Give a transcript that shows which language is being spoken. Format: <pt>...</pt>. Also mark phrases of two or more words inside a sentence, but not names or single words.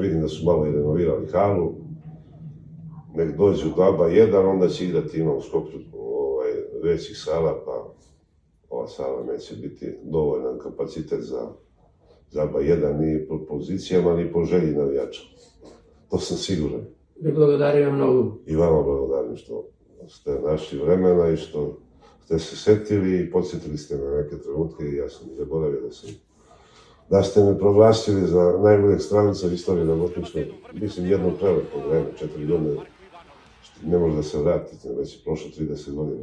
<sr>Vidim da su malo i renovirali halu, nek dođu do ABA 1, onda će igrati, ima u Skoplju većih sala, pa ova sala neće biti dovoljan kapacitet za ABA 1 ni po pozicijama, ni po želji navijača. To sam siguran.</sr> <mk>Ви благодарим многу.</mk> <sr>I vama благодарим što ste našli vremena i što ste se setili i podsjetili ste me neke trenutke i ja sam zaboravio da ste me proglasili za najboljeg stranca u istoriji Rabotničkog. Mislim, jedno prelepo vreme, 4 godine, ne može da se vratite, već je prošlo 30 godina.</sr>